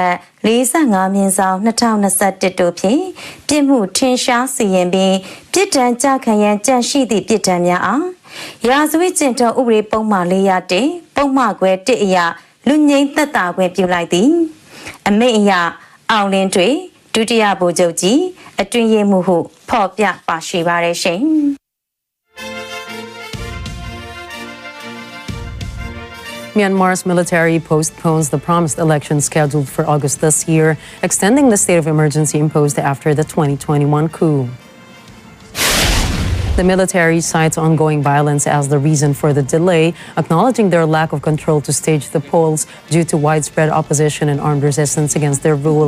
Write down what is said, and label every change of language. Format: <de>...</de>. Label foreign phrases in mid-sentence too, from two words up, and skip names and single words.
<my>တ်45မြင်းဆောင်2021တို့ဖြင့်ပြစ်မှုထင်ရှားစီရင်ပြီးပြစ်ဒဏ်ကြခံရန်ကြံရှိသည့်ပြစ်ဒဏ်များအားရာဇဝတ်ကျင့်ထုံးဥပဒေပုံမှန်401ပုံမှန်ခွဲ1အရလူငိမ့်သက်သာခွင့်ပြုလိုက်သည်အမိန့်အရအောင်လင်းတွေဒုတိယဗိုလ်ချုပ်ကြီးအတွင်းရေးမှူးဟုဖော်ပြပါရှိပါတယ်ရှင်</my> <en>Myanmar's military postpones the promised election scheduled for August this year, extending the state of emergency imposed after the 2021 coup. The military cites ongoing violence as the reason for the delay, acknowledging their lack of control to stage the polls due to widespread opposition and armed resistance against their rule.</en>